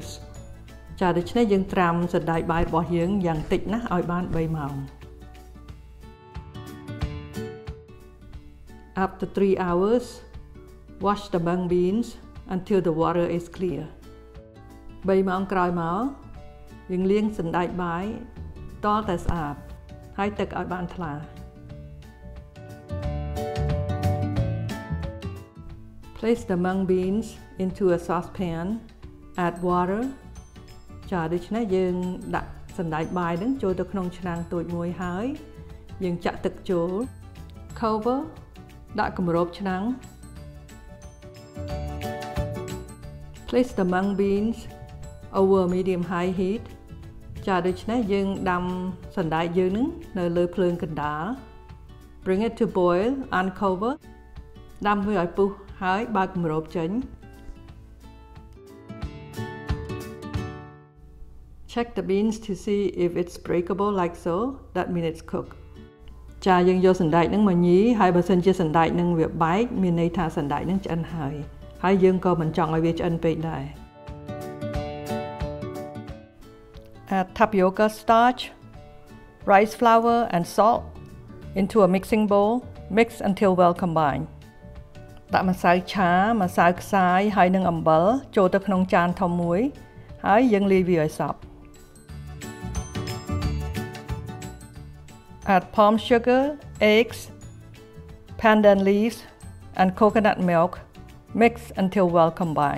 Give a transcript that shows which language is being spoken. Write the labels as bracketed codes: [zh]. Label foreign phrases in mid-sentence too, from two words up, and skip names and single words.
[km] ចា៎ដូច្នេះយើងត្រាំសណ្តែកបាយរបស់យើងយ៉ាងតិចណាស់ឲ្យបាន3ម៉ោង [en] After 3 hours, wash the mung beans until the water is clear. [km] 3ម៉ោងក្រោយមកយើងលាងសណ្តែកបាយតតែស្អាតហើយទឹកឲ្យបានថ្លា [en] Place the mung beans into a saucepan, add water. [km] ចាដូច្នេះយើងដាក់សណ្តែកបាយនឹងចូលទៅក្នុងឆ្នាំងតូចមួយហើយយើងចាក់ទឹកចូល Cover ដាក់គម្របឆ្នាំង [en] Place the mung beans over medium high heat. [km] ចាដូច្នេះយើងដាំសណ្តែកយើងនឹងនៅលើភ្លើងកណ្ដាល [en] Bring it to boil, uncover. [km] ដាំវាឲ្យពុះហើយបើកគម្របចេញ [en] Check the beans to see if it's breakable like so. That means it's cooked. [km] ចាយើងយកសណ្តែកនឹងមកញីហើយបើសិនជាសណ្តែកនឹងវាបែកមានន័យថាសណ្តែកនឹងឆ្អិនហើយយើងក៏មិនចង់ឲ្យវាឆ្អិនពេកដែរ [en] Add tapioca starch, rice flour and salt into a mixing bowl. Mix until well combined. [km] ដាក់ម្សៅឆាម្សៅខ្សាយហើយនិងអំបិលចូលទៅក្នុងចានធំមួយហើយយើងលាយវាឲ្យសព្វ [en] Add palm sugar, eggs, pandan leaves and coconut milk. Mix until well combined.